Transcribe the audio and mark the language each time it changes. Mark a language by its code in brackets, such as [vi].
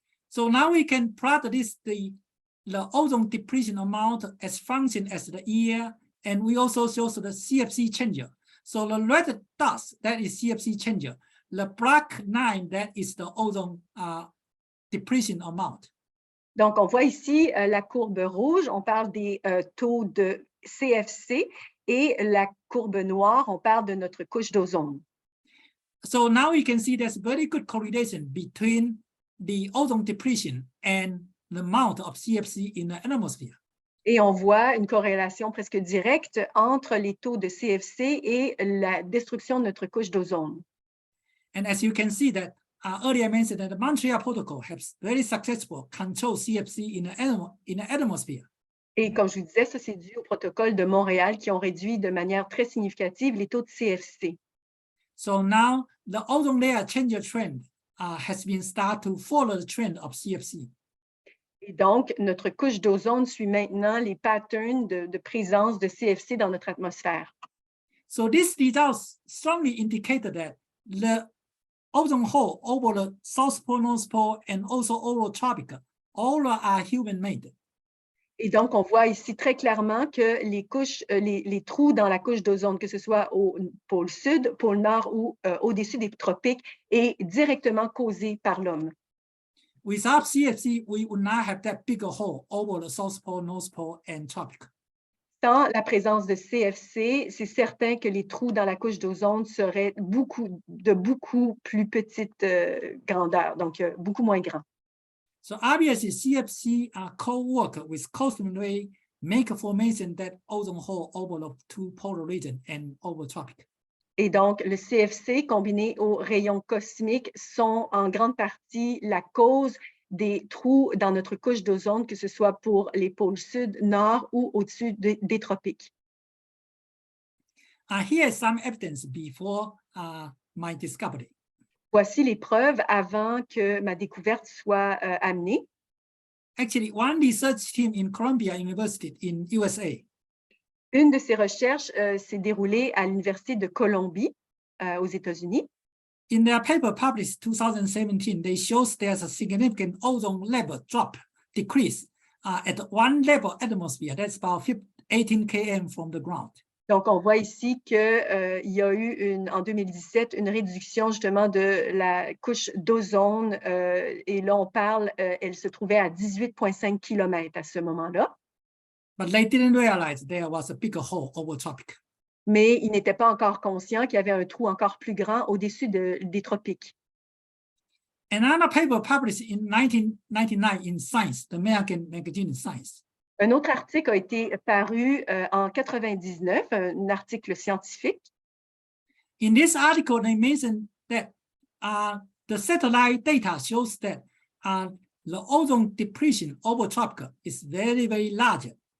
[en] So now we can plot this the ozone depletion amount as function as the year, and we also show the CFC changer. So the red dots, that is CFC changer. The black line, that is the ozone depletion amount. [fr] Donc, on voit ici la courbe rouge, on parle des taux de CFC, et la courbe noire, on parle de notre couche d'ozone. [en] So now we can see there's very good correlation between the ozone depletion and the amount of CFC in the atmosphere. [fr] Et on voit une corrélation presque directe entre les taux de CFC et la destruction de notre couche d'ozone. [en] And as you can see that earlier I mentioned that the Montreal Protocol has very successful control CFC in the atmosphere. [fr] Et comme je vous disais, ça c'est dû au protocole de Montréal qui ont réduit de manière très significative les taux de CFC. [en] So now the ozone layer change trend has been started to follow the trend of CFC. [fr] Et donc, notre couche d'ozone suit maintenant les patterns de présence de CFC dans notre atmosphère. [en] So these results strongly indicate that the ozone hole over the South Pole, North Pole, and also over tropical, all are human-made. [fr] Et donc, on voit ici très clairement que les trous dans la couche d'ozone, que ce soit au pôle sud, pôle nord ou au-dessus des tropiques, est directement causé par l'homme. [en] Without CFC, we would not have that bigger hole over the South Pole, North Pole, and tropical. [fr] Sans la présence de CFC, c'est certain que les trous dans la couche d'ozone seraient de beaucoup plus petite grandeur, donc beaucoup moins grands. [en] So obviously, CFC co-work with cosmic ray make a formation that ozone hole over the 2 polar region and over tropic. [fr] Et donc, le CFC combiné aux rayons cosmiques sont en grande partie la cause des trous dans notre couche d'ozone, que ce soit pour les pôles sud, nord ou au-dessus des tropiques. [en] Here is some evidence before my discovery. [fr] Voici les preuves avant que ma découverte soit amenée. [en] Actually, one research team in Columbia University in USA. [fr] Une de ces recherches s'est déroulée à l'Université de Columbie aux États-Unis. [en] In their paper published 2017, they shows there's a significant ozone level decrease at 1 level atmosphere. That's about 18 km from the ground. [fr] Donc, on voit ici qu'il y a eu en 2017 une réduction justement de la couche d'ozone. Et là, on parle, elle se trouvait à 18,5 km à ce moment-là. [en] But they didn't realize there was a bigger hole over tropic. [fr] Mais ils n'étaient pas encore conscients qu'il y avait un trou encore plus grand au-dessus des tropiques. [en] Another paper published in 1999 in Science, the American magazine Science. [fr] Un autre article a été paru en 99, un article scientifique. [en] In this article, they mentioned that the satellite data shows that the ozone depletion over tropical is very, very large.